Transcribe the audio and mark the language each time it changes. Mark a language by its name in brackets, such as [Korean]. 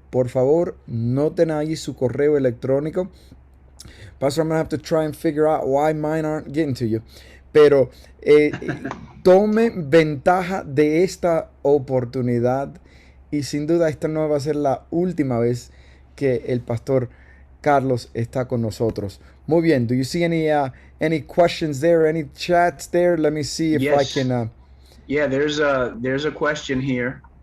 [Spanish] Por favor, noten ahí su correo electrónico. [English] Pastor, I'm going to have to try and figure out why mine aren't getting to you. [Spanish] Pero tome ventaja de esta oportunidad y sin duda esta no va a ser la última vez que el pastor Carlos está con nosotros. Muy bien. [English] Do you see any questions there? Any chats there? Let me see if I can. Yeah, there's a question here.